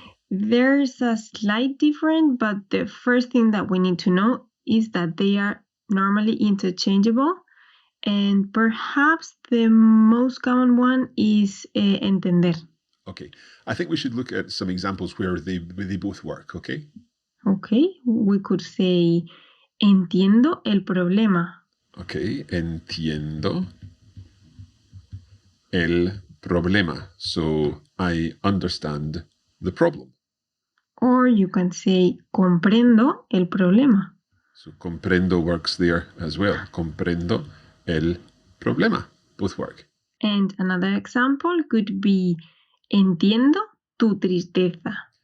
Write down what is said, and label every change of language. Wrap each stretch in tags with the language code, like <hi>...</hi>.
<en>There's a slight difference, but the first thing that we need to know is that they are normally interchangeable. And perhaps the most common one is entender. Okay, I think we should look at some examples where they both work, okay? Okay, we could say,</en> <es>entiendo el problema. Okay, entiendo el problema.</es> <en>So I understand the problem. Or you can say,</en> <es>comprendo el problema.</es> <en>So comprendo works there as well.</en> <es>Comprendo el problema.</es> <en>Both work. And another example could be,</en> <es>entiendo tu tristeza.</es>